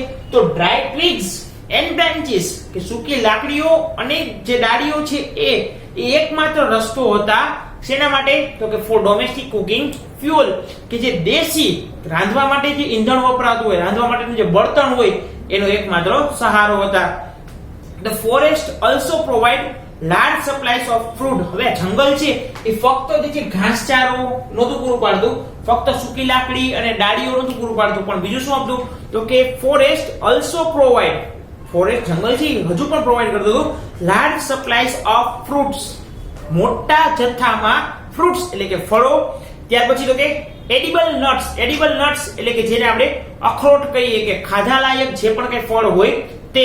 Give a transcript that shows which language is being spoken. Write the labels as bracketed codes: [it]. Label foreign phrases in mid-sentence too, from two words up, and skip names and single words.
[gu] તો [en] dry twigs and branches [gu] કે સૂકી લાકડીઓ અને જે ડાળીઓ છે એ એકમાત્ર રસ્તો હતા શેના માટે તો કે [en] for domestic cooking fuel [gu] કે જે દેશી રાંધવા માટે જે ઈંધણ વપરાતું હોય રાંધવા માટેનું જે બળતણ હોય એનો એકમાત્ર સહારો હતા. [en] The forest also provide large supplies of fruit. [gu] હવે જંગલ છે એ ફક્ત જે છે ઘાસચારો નહોતું પૂરું પાડતું, ફક્ત સૂકી લાકડી અને ડાળીઓ નહોતું પૂરું પાડતું, પણ બીજું શું આપતું તો કે [en] forest also provide, [gu] ફોરેસ્ટ જંગલ છે હજુ પણ પ્રોવાઈડ કરતું હતું [en] large supplies of fruits, [gu] મોટા જથ્થામાં ફ્રૂટ્સ એટલે કે ફળો. ત્યાર પછી તો કે [en] edible nuts. edible nuts [gu] એટલે કે જેને આપણે અખરોટ કહીએ કે ખાધા લાયક જે પણ કઈ ફળ હોય તે.